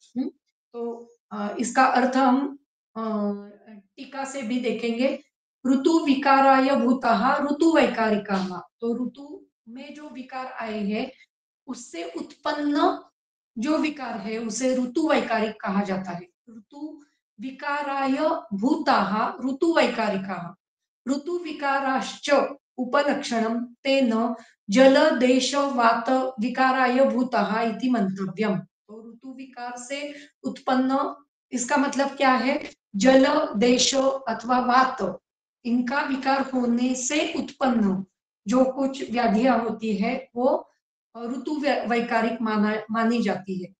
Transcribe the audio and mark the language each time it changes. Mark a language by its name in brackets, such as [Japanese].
[Hindi] तो इसका अर्थ हम टीका से भी देखेंगे। [Sanskrit] ऋतु विकाराय भूतः ऋतु वैकारिकाः, [Hindi] तो ऋतु में जो विकार आए हैं उससे उत्पन्न जो विकार है उसे ऋतु वैकारिक कहा जाता है। [Sanskrit] ऋतु विकाराय भूताः ऋतु वैकारिकाः, ऋतु विकाराश्च उपलक्षणं तेन जल देश वात विकाराय भूताः इति मंतव्यम। [Hindi] तो ऋतु विकार से उत्पन्न, इसका मतलब क्या है, जल देश अथवा वात, इनका विकार होने से उत्पन्न जो कुछ व्याधियां होती है वो ऋतु वैकारिक मानी जाती है।